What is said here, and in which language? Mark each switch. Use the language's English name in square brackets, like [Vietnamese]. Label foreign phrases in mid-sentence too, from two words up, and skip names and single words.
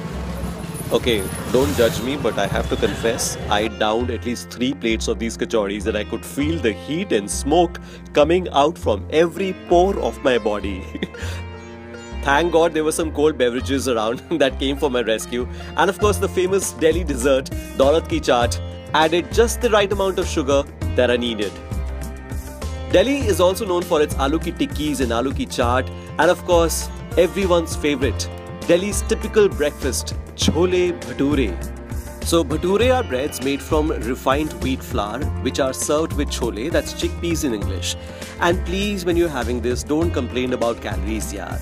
[English] Okay, don't judge me, but I have to confess, I downed at least 3 plates of these kachoris and I could feel the heat and smoke coming out from every pore of my body. Thank God there were some cold beverages around that came for my rescue. And of course the famous Delhi dessert, [Hindi] Daulat Ki Chaat, [English] added just the right amount of sugar that I needed. Delhi is also known for its [Hindi] aloo ki tikkis [English] and [Hindi] aloo ki chaat, [English] and of course everyone's favorite, Delhi's typical breakfast, [Hindi] chole bhature. [English] So bhature are breads made from refined wheat flour which are served with chole, that's chickpeas in English. And please, when you're having this, don't complain about calories, yaar.